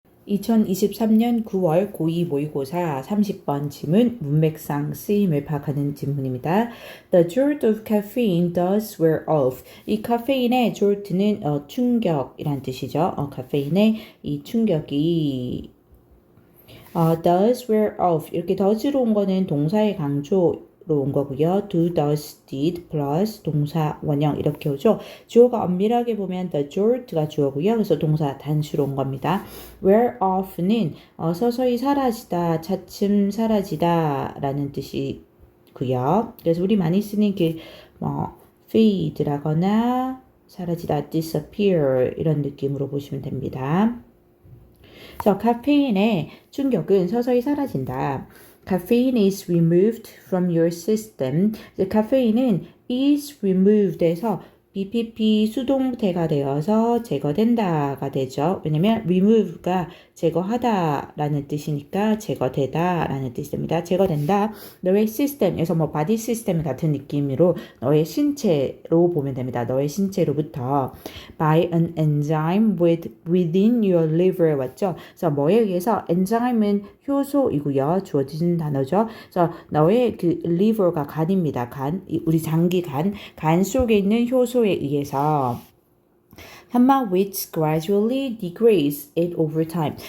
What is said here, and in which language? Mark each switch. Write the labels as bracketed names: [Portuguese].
[Korean] 2023년 9월 고2 모의고사 30번 지문 문맥상 쓰임을 파악하는 지문입니다. [English] The jolt of caffeine does wear off. [Korean] 이 카페인의 jolt는 충격이란 뜻이죠. 카페인의 이 충격이 [English] does wear off. [Korean] 이렇게 does로 온 거는 동사의 강조로 온 거고요. do, does, did 플러스 동사 원형 이렇게 오죠. 주어가 엄밀하게 보면 the jolt가 주어고요. 그래서 동사 단수로 온 겁니다. wear off는 서서히 사라지다, 차츰 사라지다 라는 뜻이고요. 그래서 우리 많이 쓰는 fade라거나 사라지다, disappear 이런 느낌으로 보시면 됩니다. 그래서 카페인의 충격은 서서히 사라진다. [English] Caffeine is removed from your system. [Korean] 카페인은 is removed에서 BPP 수동태가 되어서 제거된다가 되죠. 왜냐면 remove가 제거하다라는 뜻이니까 제거되다라는 뜻이 됩니다. 제거된다. 너의 시스템에서 body system 같은 느낌으로 너의 신체로 보면 됩니다. 너의 신체로부터 [English] by an enzyme within your liver [Korean] 왔죠. 그래서 뭐에 의해서 enzyme은 효소이고요. 주어진 단어죠. 그래서 너의 그 liver가 간입니다. 간, 우리 장기 간 속에 있는 효소에 의해서 [English] which gradually degrades it over time.